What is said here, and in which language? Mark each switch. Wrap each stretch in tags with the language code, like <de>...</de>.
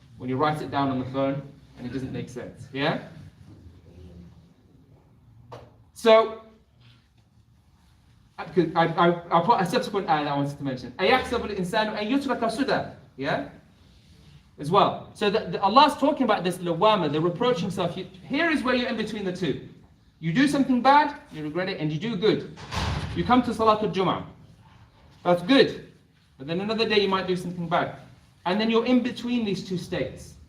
<en>When you write it down on the phone and it doesn't make sense. Yeah? So I'll put a subsequent ayah that I wanted to mention.</en> <ar>أَيَحْسَبُ الْإِنسَانُ أَن يُتْرَكَ سُدًى.</ar> <en>Yeah? As well. So Allah's talking about this lawama, the reproaching self. Here is where you're in between the two. You do something bad, you regret it, and you do good. You come to Salatul Jum'ah. That's good. But then another day you might do something bad. And then you're in between these two states.</en>